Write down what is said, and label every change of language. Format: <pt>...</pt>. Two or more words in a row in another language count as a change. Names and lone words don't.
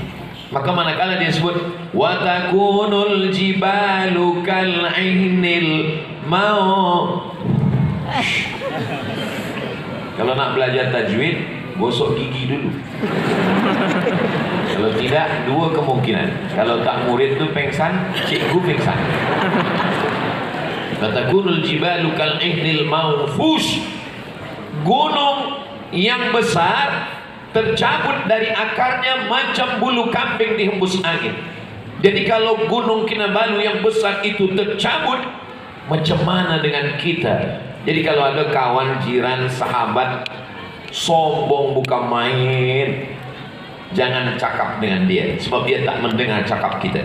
<ms>Maka manakala dia sebut</ms> <ar>وتكون الجبال كالعهن ماو.</ar> <ms>Kalau nak belajar tajwid, gosok gigi dulu. Kalau tidak, dua kemungkinan. Kalau tak murid tu pengsan, cikgu pengsan.</ms> <ar>وتكون الجبال كالعهن المنفوش.</ar> <ms>Gunung yang besar tercabut dari akarnya macam bulu kambing dihembus angin. Jadi kalau gunung Kinabalu yang besar itu tercabut, macam mana dengan kita? Jadi kalau ada kawan, jiran, sahabat sombong bukan main, jangan cakap dengan dia, sebab dia tak mendengar cakap kita.</ms>